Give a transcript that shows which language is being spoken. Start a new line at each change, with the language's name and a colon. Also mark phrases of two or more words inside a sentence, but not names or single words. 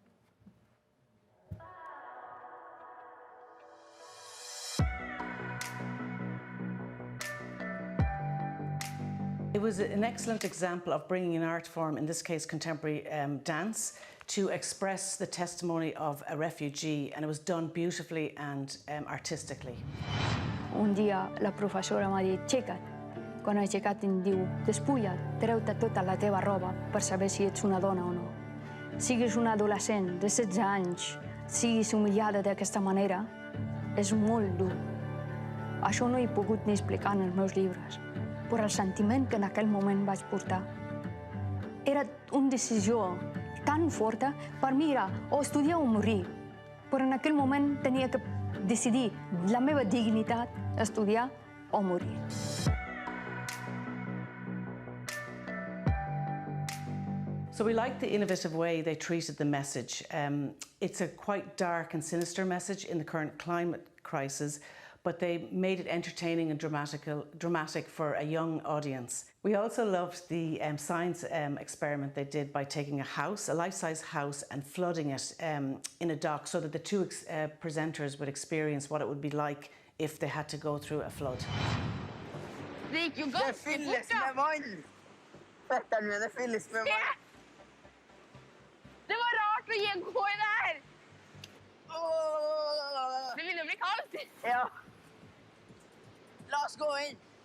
English: It was an excellent example of bringing an art form, in this case contemporary dance, to express the testimony of a refugee, and it was done beautifully and artistically.
Catalan: Un dia la professora m'ha dit, aixeca't. Quan he aixecat em diu, despulla't, treu-te tota la teva roba per saber si ets una dona o no. Siguis una adolescent de 16 anys, siguis humiliada d'aquesta manera, és molt dur. Això no he pogut ni explicar en els meus llibres, per el sentiment que en aquell moment vaig portar. Era una decisió tan forta, per mi era o estudiar o morir, però en aquell moment tenia que decidir la meva dignitat, estudiar o morir.
English: So we like the innovative way they treated the message. It's a quite dark and sinister message in the current climate crisis, but they made it entertaining and dramatic for a young audience. We also loved the science experiment they did by taking a house, a life-size house, and flooding it in a dock so that the two presenters would experience what it would be like if they had to go through a flood.
Norwegian: Det fylles med vann! Føttene mine fylles med vann. Det var rart å gå i det her! Det ville bli kaldt! Ja. La oss gå inn.